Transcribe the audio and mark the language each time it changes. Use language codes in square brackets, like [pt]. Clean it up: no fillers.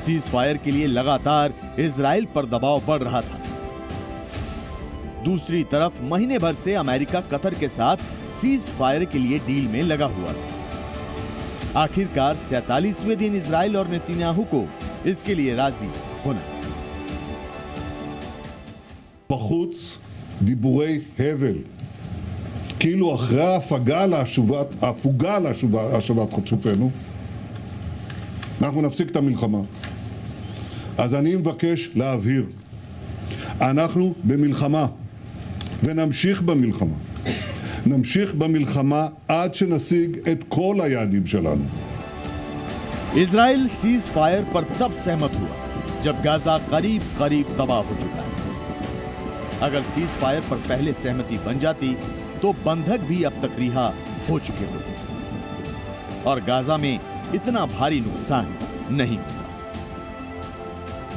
[hi] Cease fire के लिए लगातार इजराइल पर दबाव बढ़ रहा था। दूसरी तरफ महीने भर से अमेरिका कतर के साथ सीज फायर के लिए डील में लगा हुआ था। आखिरकार 47वें दिन इजराइल और नेतन्याहू को इसके लिए राजी होना। [he] בחוץ דיבורי הבל, כאילו אחרי ההפוגה להשבת חטופינו, אנחנו נפסיק את המלחמה. אז אני מבקש להבהיר, אנחנו במלחמה, ונמשיך במלחמה. נמשיך במלחמה עד שנשיג את כל היעדים שלנו. [hi] इजराइल सीज फायर पर तब सहमत हुआ जब गाजा करीब करीब तबाह हो चुका है। अगर सीज फायर पर पहले सहमति बन जाती तो बंधक भी अब तक रिहा हो चुके होते और गाजा में इतना भारी नुकसान नहीं होता।